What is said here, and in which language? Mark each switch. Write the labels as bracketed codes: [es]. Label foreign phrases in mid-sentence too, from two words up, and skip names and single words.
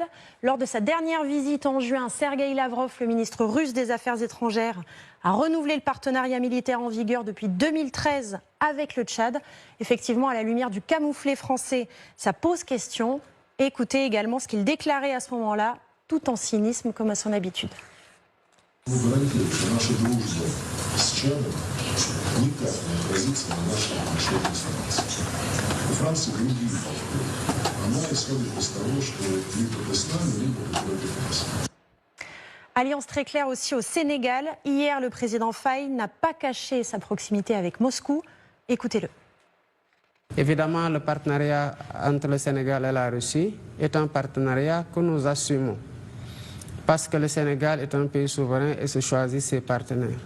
[fr] Lors de sa dernière visite en juin, Sergueï Lavrov, le ministre russe des Affaires étrangères, a renouvelé le partenariat militaire en vigueur depuis 2013 avec le Tchad. Effectivement, à la lumière du camouflet français, ça pose question. Écoutez également ce qu'il déclarait à ce moment-là, tout en cynisme comme à son habitude. [ru] Vous говорите, что наше дружбы с Чадом никак не отразится на нашей отношении с Францией. У Франции другие подходы. она исходит из того, что либо ты с нами, либо ты против нас. [fr] Alliance très claire aussi au Sénégal. Hier, le président Faye n'a pas caché sa proximité avec Moscou. Écoutez-le. Évidemment, le partenariat entre le Sénégal et la Russie est un partenariat que nous assumons. Parce que le Sénégal est un pays souverain et se choisit ses partenaires.